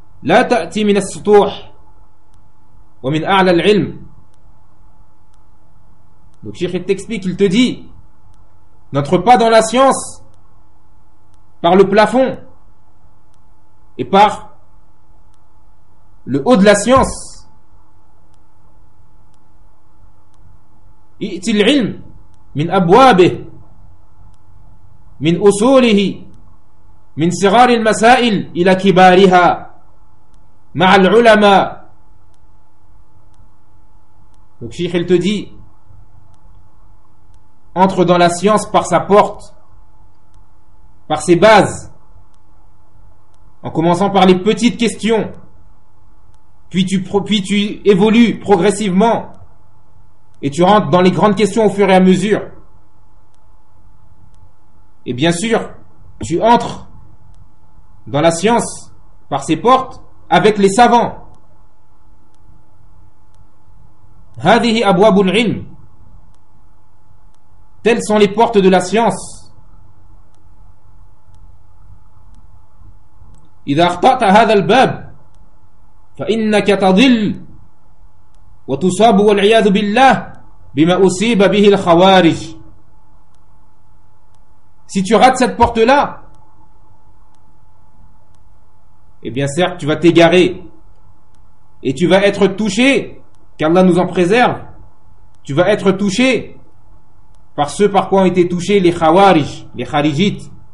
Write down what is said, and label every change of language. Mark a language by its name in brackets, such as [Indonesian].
[Arabic] La ta'ti min as-sutuh wa min a'la al-'ilm. [French] Donc Cheikh, il t'explique, il te dit, n'entre pas dans la science par le plafond et par le haut de la science. [Arabic] إئت العلم من أبوابه من أصوله من صغار المسائل إلى كبارها مع العلماء. [French] Donc Cheikh, il te dit, entre dans la science par sa porte, par ses bases, en commençant par les petites questions, puis tu évolues progressivement et tu rentres dans les grandes questions au fur et à mesure. Et bien sûr, tu entres dans la science par ses portes avec les savants. [Arabic] هذه أبواب العلم. [French] Telles sont les portes de la science. [Arabic] إذا أخطأت هذا الباب فإنك تضل وتصاب والعياذ بالله بما أصيب به الخوارج. [French] Si tu rates cette porte-là, eh bien certes, tu vas t'égarer et tu vas être touché, qu'Allah nous en préserve, tu vas être touché par ce par quoi ont été touchés les khawarij, les kharijites.